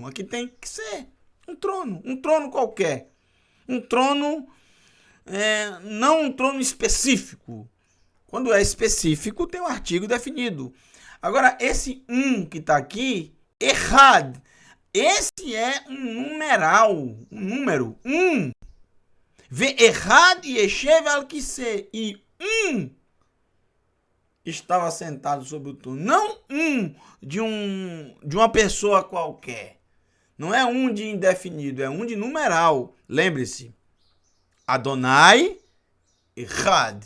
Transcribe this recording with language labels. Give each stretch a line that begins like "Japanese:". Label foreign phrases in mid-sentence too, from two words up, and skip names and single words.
Portuguese: Aqui tem que ser um trono qualquer. Um trono, não um trono específico. Quando é específico, tem um artigo definido. Agora, esse que está aqui, errad, esse é um numeral, um número,
Hebrew: ואחד ישב על כסא,
Portuguese: e estava sentado sobre o trono. Não de uma pessoa qualquer. Não é de indefinido, é de numeral. Lembre-se,
Hebrew: אדני, אחד.